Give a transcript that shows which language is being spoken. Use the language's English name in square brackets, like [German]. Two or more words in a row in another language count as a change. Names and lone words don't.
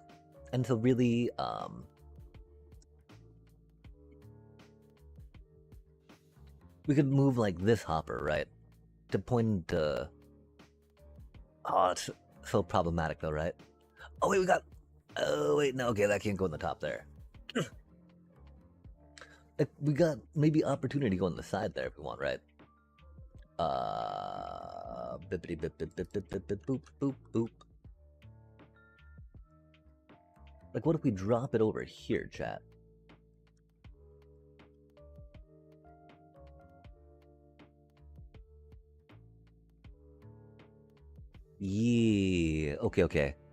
[English] And so really, we could move like this hopper, right? To point to... Oh, it's so problematic though, right? Oh wait, we got... Oh wait, no, okay, that can't go in the top there. Like, we got maybe opportunity to go on the side there if we want, right? Bippity bip bip bip bip bip bip boop boop boop. Like, what if we drop it over here, chat? Yeah, okay, okay.